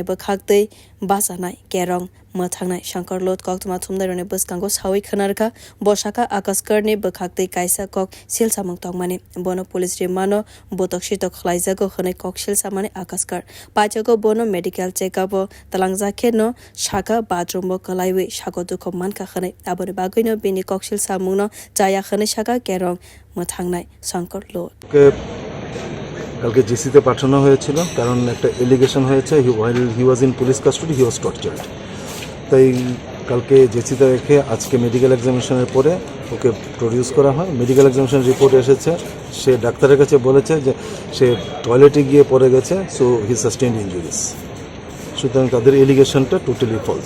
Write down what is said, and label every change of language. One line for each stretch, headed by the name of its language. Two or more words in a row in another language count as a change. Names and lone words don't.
Kok Borok: bokhaktei basanai kerongpha thangnai shankar lot koktuma thumnaironi bwskango sawi khonarkha bosaka akaskarni bokhaktei kaisa kok silsamung tongmani bono
English: police remand
Kok Borok: botok sitok khlaijago hwnai kok silsamani akaskar pachago bono
English: medical checkup
Kok Borok: talangjak no saka bathroom bo kalaiwi sako dukho mankha hwnai aboni bagwino bini kok silsamungno jaya hwnai saka kerongpha thangnai shankar lot
Bangla: কালকে জিসিতে পাঠানো হয়েছিল কারণ একটা এলিগেশন হয়েছে
English: he was in police custody he was tortured
Bangla: তাই কালকে জিসিতে রেখে আজকে
English: medical examination's
Bangla: পরে ওকে প্রডিউস করা হয়
English: medical examination report
Bangla: এসেছে সে ডাক্তারের কাছে বলেছে যে সে টয়লেটে গিয়ে পড়ে গেছে
English: so he sustained injuries
Bangla: সুতরাং তাদের এলিগেশনটা
English: totally false